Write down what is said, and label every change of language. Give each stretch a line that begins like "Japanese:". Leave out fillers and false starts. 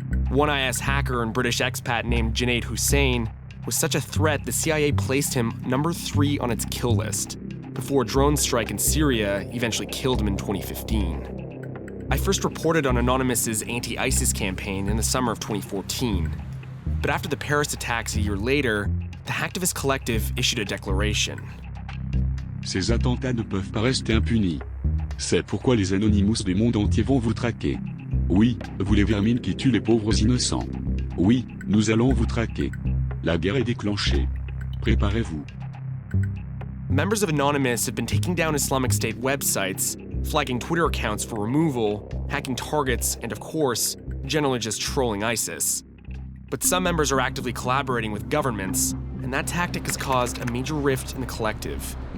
English: One IS hacker and British expat named Junaid Hussain was such a threat the CIA placed him number 3 on its kill list, before a drone strike in Syria eventually killed him in 2015. I first reported on Anonymous's anti-ISIS campaign in the summer of 2014. But after the Paris attacks a year later, the Hacktivist Collective issued a declaration.
French: Ces attentats ne peuvent pas rester impunis. C'est pourquoi les Anonymous du monde entier vont vous traquer. Oui, vous les vermines qui tuent les pauvres innocents. Oui, nous allons vous traquer. La guerre est déclenchée. Préparez-vous.
English: Members of Anonymous have been taking down Islamic State websites, flagging Twitter accounts for removal, hacking targets, and of course, generally just trolling ISIS. But some members are actively collaborating with governments, and that tactic has caused a major rift in the collective.